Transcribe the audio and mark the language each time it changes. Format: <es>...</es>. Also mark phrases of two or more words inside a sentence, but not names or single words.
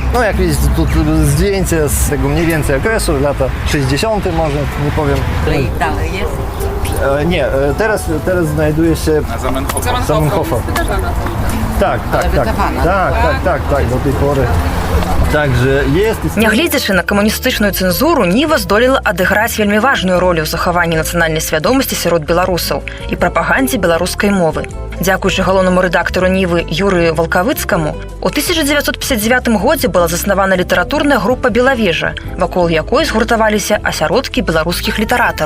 <pl>No jak widzicie, tu zdjęcie z tego mniej więcej okresu, lata 60. może, nie powiem. I dalej jest. Nie, teraz znajduje się Na Zamenhofa. Zamenhofa. Tak, do tej pory. Także jest...</pl> <be>Нягледзячы на камуністычную цэнзуру, Ніва здолела адыграць вельмі важную ролю ў захаванні нацыянальнай свядомасці сярод беларусаў і прапагандзе беларускай мовы. Дзякуючы галоўнаму рэдактару Нівы Юрыю Валкавыцкаму, у 1959 годзе была заснавана літаратурная група «Белавежа», вакол якой згуртаваліся асяродкі беларускіх літаратараў.</be>